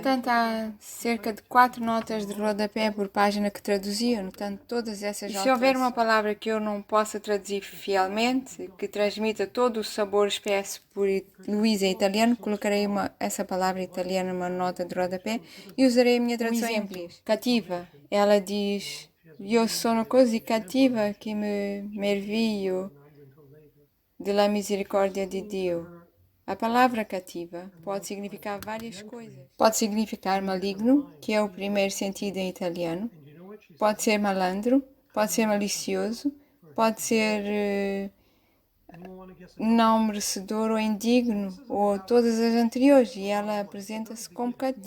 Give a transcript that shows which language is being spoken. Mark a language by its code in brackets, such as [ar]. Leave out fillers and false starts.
[pt] Portanto, há cerca de 4 notas de rodapé por página que traduzia, anotando todas essas alterações. Se houver uma palavra que eu não possa traduzir fielmente, que transmita todo o sabor expresso por Luísa em italiano, colocarei essa palavra italiana numa nota de rodapé e usarei a minha tradução em inglês. Cativa. Ela diz... [it] Io sono così cattiva che me meraviglio della misericordia di Dio. [pt] A palavra cativa pode significar várias coisas. Pode significar maligno, que é o primeiro sentido em italiano. Pode ser malandro, pode ser malicioso, pode ser não merecedor ou indigno, ou todas as anteriores, e ela apresenta-se como cativa.